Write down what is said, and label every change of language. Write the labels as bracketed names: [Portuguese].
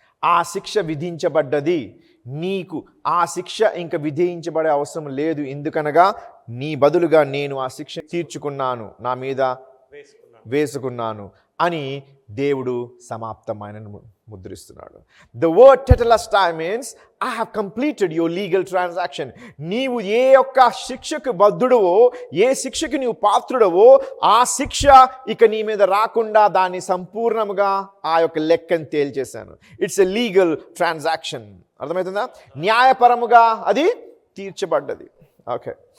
[Telugu] ఆ శిక్ష విధించబడ్డది. నీకు ఆ శిక్ష ఇంకా విధించబడే అవసరం లేదు. ఎందుకనగా నీ బదులుగా నేను ఆ శిక్ష తీర్చుకున్నాను, నా మీద వేసుకున్నాను అని దేవుడు సమాప్తమైన ముద్రిస్తున్నాడు. [English] The word tetelestai means I have completed your legal transaction. [Telugu] నీవు ఏ యొక్క శిక్షకు బద్ధుడవో, ఏ శిక్షకు నీవు పాత్రుడవో ఆ శిక్ష ఇక నీ మీద రాకుండా దాన్ని సంపూర్ణముగా ఆ యొక్క లెక్కను తేల్చేశాను. [English] It's a legal transaction. [Telugu] అర్థమవుతుందా? న్యాయపరముగా అది తీర్చబడ్డది. ఓకే.